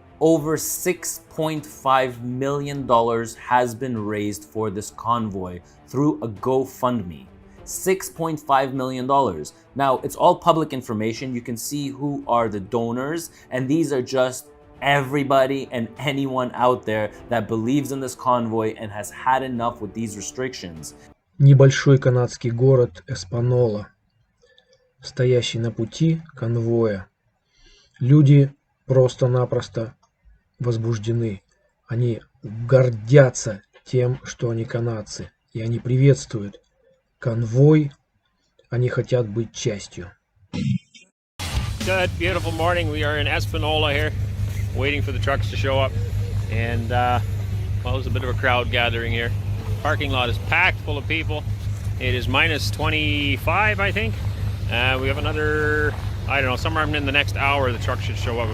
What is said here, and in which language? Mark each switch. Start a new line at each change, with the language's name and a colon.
English: Over $6.5 million has been raised for this convoy through a GoFundMe. $6.5 million. Now, it's all public information. You can see who are the donors, and these are just everybody and anyone out there that believes in this convoy and has had enough with these restrictions.
Russian: Небольшой канадский город Эспанола, стоящий на пути конвоя. Люди просто-напросто возбуждены. Они гордятся тем, что они канадцы, и они приветствуют конвой, они хотят быть частью.
English: Good, beautiful morning. We are in Espanola here, waiting for the trucks to show up. And, well, there's a bit of a crowd gathering here. Parking lot is packed full of people. It is minus 25, I think. We have another, I don't know, somewhere in the next hour the truck should show up.